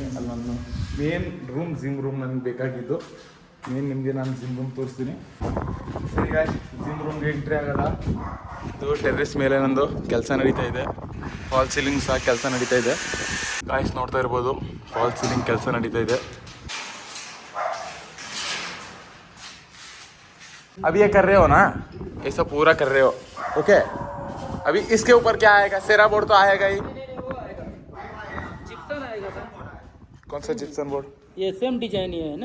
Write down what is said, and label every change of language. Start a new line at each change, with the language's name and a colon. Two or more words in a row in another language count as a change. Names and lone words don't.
Kannada: ಅಲ್ಲಿ ನನ್ನ
English: main room, gym room
Kannada: ನನಗೆ ಬೇಕಾಗಿದ್ದು. ನಿಮಗೆ ನಾನು
English: gym room
Kannada: ತೋರಿಸ್ತೀನಿ. ಸರಿ ಗಾಯ್ಸ್,
English: gym room-ge entry
Kannada: ಆಗೋಲ್ಲ. ಇದು ಟೆರ್ರಸ್ ಮೇಲೆ ನಂದು ಕೆಲಸ ನಡೀತಾ ಇದೆ.
English: false ceiling
Kannada: ಸಹ ಕೆಲಸ ನಡೀತಾ ಇದೆ. ಗಾಯ್ಸ್ ನೋಡ್ತಾ ಇರ್ಬೋದು,
English: false ceiling
Kannada: ಕೆಲಸ ನಡೀತಾ ಇದೆ.
Hindi: अभी ये कर रहे हो ना, ऐसा पूरा कर रहे हो, ओके? अभी इसके ऊपर क्या आएगा? सेरा बोर्ड तो आएगा ही। जिप्सन आएगा सर। कौन सा
English: gypsum board?
Hindi: ये
English: same design
Hindi: ही है ना?